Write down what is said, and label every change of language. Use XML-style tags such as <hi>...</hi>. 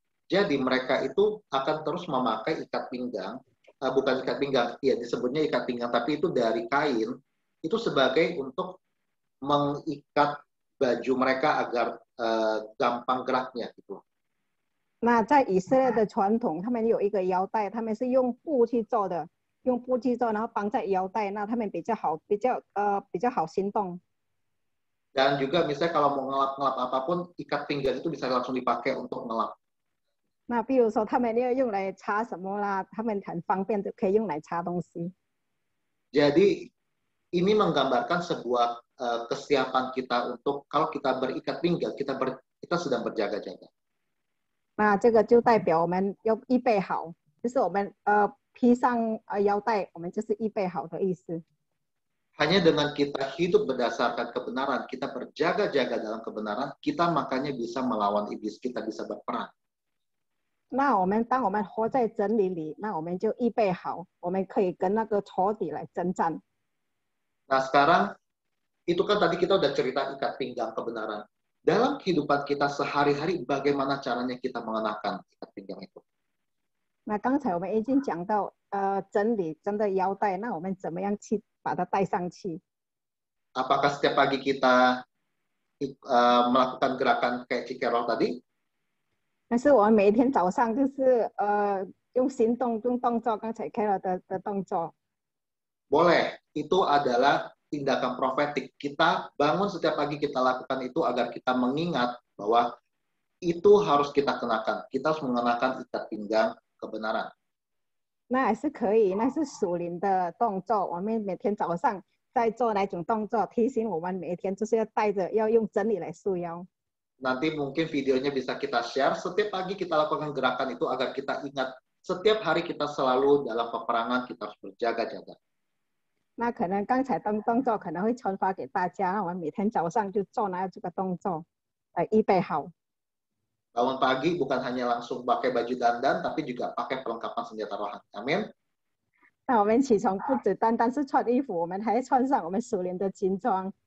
<id>Jadi mereka itu akan terus memakai ikat pinggang, bukan ikat pinggang, ya disebutnya ikat pinggang, tapi itu dari kain, itu sebagai untuk mengikat baju mereka agar gampang geraknya gitu.</id> <zh>那在以色列的传统，他们有一个腰带，他们是用布去做的，用布去做，然后绑在腰带，那他们比较好行动。</zh> <id>Dan juga misalnya kalau mau ngelap-ngelap apapun, ikat pinggang itu bisa langsung dipakai untuk ngelap.</id> <zh>那比如说他们要用来擦什么啦，他们很方便就可以用来擦东西。</zh> <id>Jadi ini menggambarkan sebuah kesiapan kita untuk kalau kita berikat pinggang, kita sedang berjaga-jaga.</id> <zh>那这个就代表我们要预备好，就是我们披上腰带，我们就是预备好的意思。</zh> <id>Hanya dengan kita hidup berdasarkan kebenaran, kita berjaga-jaga dalam kebenaran, kita makanya bisa melawan iblis, kita bisa berperang.</id> <zh>那当我们活在真理里，那我们就预备好，我们可以跟那个仇敌来征战。</zh> <id>Nah sekarang, itu kan tadi kita udah cerita ikat pinggang kebenaran. Dalam kehidupan kita sehari-hari, bagaimana caranya kita mengenakan ikat pinggang itu?</id> <zh>那刚才我们已经讲到真理真的腰带，那我们怎么样去把它戴上去？</zh> <id>Apakah setiap pagi kita melakukan gerakan kayak Cikerol tadi?</id> <zh>但是我们每一天早上就是用行动用动作，刚才 Carol 的动作。</zh> <id>Boleh, itu adalah tindakan profetik. Kita bangun setiap pagi, kita lakukan itu agar kita mengingat bahwa itu harus kita kenakan. Kita harus mengenakan ikat pinggang kebenaran.</id> <zh>那还是可以，那是属灵的动作。我们每天早上在做那种动作，提醒我们每一天就是要带着，要用真理来束腰。</zh> <id>Nanti mungkin videonya bisa kita share. Setiap pagi kita lakukan gerakan itu agar kita ingat setiap hari kita selalu dalam peperangan, kita harus berjaga-jaga.</id> <zh>那可能刚才动作可能会传发给大家，那我们每天早上就做这个动作，预备好。</zh> <id>Bangun pagi bukan hanya langsung pakai baju dandan, tapi juga pakai perlengkapan senjata rohani. Amin.</id> <zh>那我们起床不只单单是穿衣服，我们还要穿上我们属灵的军装。</zh>